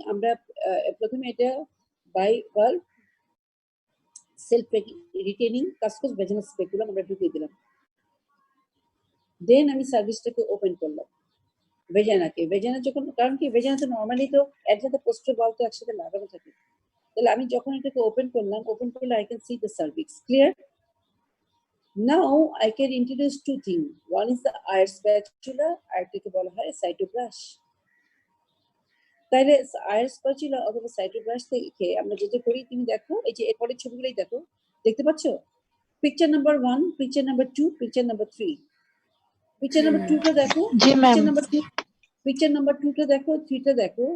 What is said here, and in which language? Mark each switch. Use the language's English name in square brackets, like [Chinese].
[Bangla] আমরা প্রথমে এটা by valve self retaining কাসকস ভেজানাস speculum আমরা ঢুকিয়ে দিলাম। দেন আমি সার্ভিসটাকে ওপেন করলাম, ভেজানা যখন, কারণ কি ভেজানা তো নর্মালি তো একসাথে পোস্টার বল তো একসাথে লাগানো থাকে, তাহলে আমি যখন এটাকে ওপেন করলে [English] I can see the cervix. Clear? Now I can introduce two things. One is the air spatula, [Bangla] আরেকটাকে বলা হয় সাইটোব্রাশ। তাহলে আয়ার স্প্যাচুলা অথবা সাইটোব্রাশ থেকে আমরা যেটা করি, তুমি দেখো এই যে এরপরের ছবিগুলোই দেখো, দেখতে পাচ্ছ? [English] Picture number 1, picture number 2, picture number 3। Picture number 2টা দেখো, [Bangla] জি ম্যাম। পিকচার নাম্বার 2টা দেখো, 3টা দেখো।